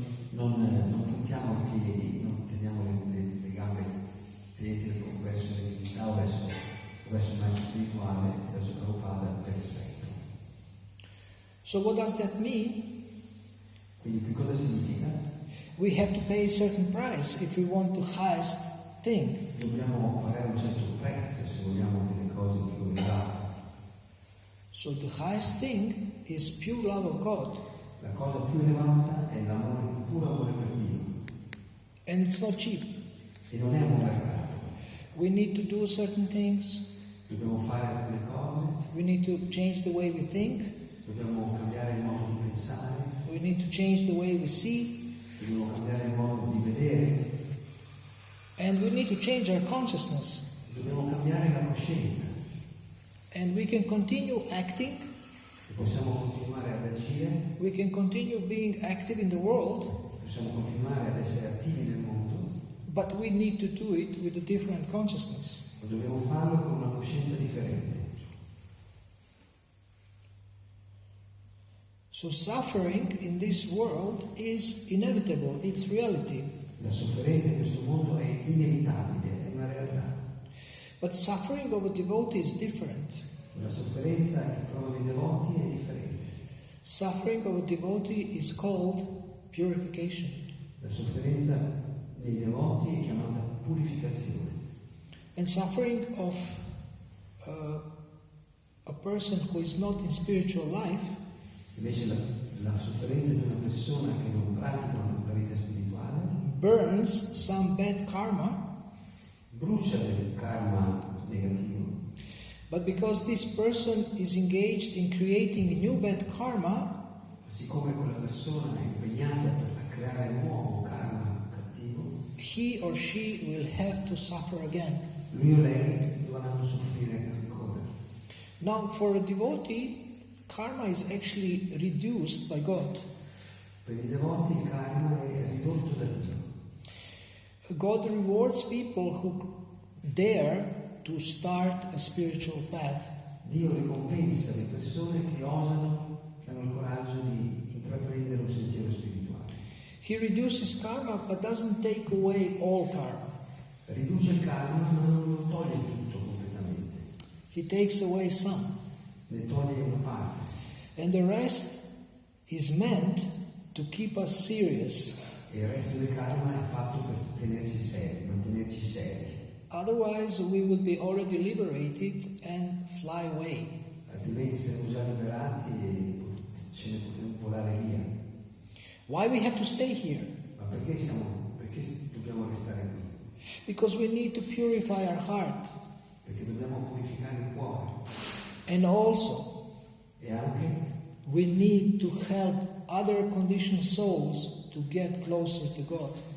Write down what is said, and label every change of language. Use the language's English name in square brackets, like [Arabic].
[Italian] Non puntiamo i piedi, non teniamo le gambe stese verso le divinità o verso il maestro spirituale, verso Prabhupada per rispetto. [English] So what does that mean? [Italian] Quindi che cosa significa? [English] We have to pay a certain price if we want the highest thing. [Italian] Dobbiamo pagare un certo prezzo se vogliamo delle cose più elevate. [English] So the highest thing is pure love of God. [Italian] La cosa più elevata è l'amore, il puro amore per Dio. [English] And it's not cheap. [Italian] E non è un mercato. [English] We need to do certain things. [Italian] Dobbiamo fare alcune cose, [English] We need to change the way we think. [Italian] dobbiamo cambiare il modo di pensare, [English] We need to change the way we see. [Italian] dobbiamo cambiare il modo di vedere, [English] And we need to change our consciousness. [Italian] dobbiamo cambiare la coscienza. [English] And we can continue acting. [Italian] E possiamo continuare ad agire, [English] We can continue being active in the world. [Italian] possiamo continuare ad essere attivi nel mondo, [English] But we need to do it with a different consciousness. [Italian] ma dobbiamo farlo con una coscienza differente. [English] So suffering in this world is inevitable. It's reality. [Italian] La sofferenza in questo mondo è inevitabile, è una realtà. [English] But suffering of a devotee is different. [Italian] La sofferenza che provano i devoti è differente. [English] Suffering of a devotee is called purification. [Italian] La sofferenza dei devoti è chiamata purificazione. [English] And suffering of a person who is not in spiritual life [Italian] Invece la sofferenza di una persona che non pratica la vita spirituale [English] burns some bad karma, [Italian] brucia del karma negativo. [English] but because this person is engaged in creating new bad karma, [Italian] Siccome quella persona è impegnata a creare nuovo karma cattivo, [English] he or she will have to suffer again. [Italian] lui o lei dovranno soffrire ancora. [English] Now, for a devotee, karma is actually reduced by God. [Italian] Per i devoti il karma è ridotto da Dio. [English] God rewards people who dare to start a spiritual path. [Italian] Dio ricompensa le persone che osano, che hanno il coraggio di intraprendere un sentiero spirituale. [English] He reduces karma but doesn't take away all karma. [Italian] Riduce il karma ma non toglie tutto completamente, [English] He takes away some. [Italian] ne toglie una parte. [English] And the rest is meant to keep us serious. [Italian] E il resto del karma è fatto per tenerci seri, mantenerci seri. [English] Otherwise, we would be already liberated and fly away. [Italian] Altrimenti saremo già liberati e ce ne potremo volare via. [English] Why we have to stay here? [Italian] Ma perché dobbiamo restare qui? [English] Because we need to purify our heart. [Italian] Perché dobbiamo purificare il cuore. [English] And also, [Italian] E anche [English] we need to help other conditioned souls to get closer to God.